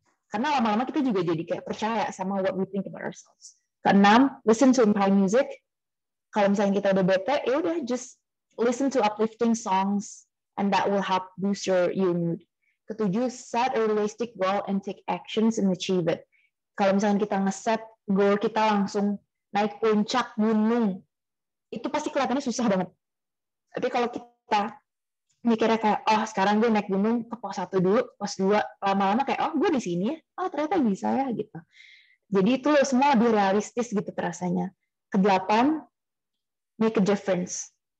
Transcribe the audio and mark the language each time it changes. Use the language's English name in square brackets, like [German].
[Indonesian] Karena lama-lama kita juga jadi kayak percaya sama [English] what we think about ourselves. [Indonesian] Keenam, [English] listen to empowering music. [Indonesian] Kalau misalnya kita udah bete, ya udah [English] just listen to uplifting songs and that will help boost your mood. [Indonesian] Ketujuh, [English] set a realistic goal and take actions and achieve it. [Indonesian] Kalau misalnya kita ngeset goal kita langsung naik puncak gunung, itu pasti kelihatannya susah banget. Tapi kalau kita mikirnya kayak, oh sekarang gue naik gunung ke pos 1 dulu, pos 2, lama-lama kayak, oh gue di sini ya, oh ternyata bisa ya, gitu. Jadi itu semua lebih realistis gitu terasanya. Kedelapan, [English] make a difference.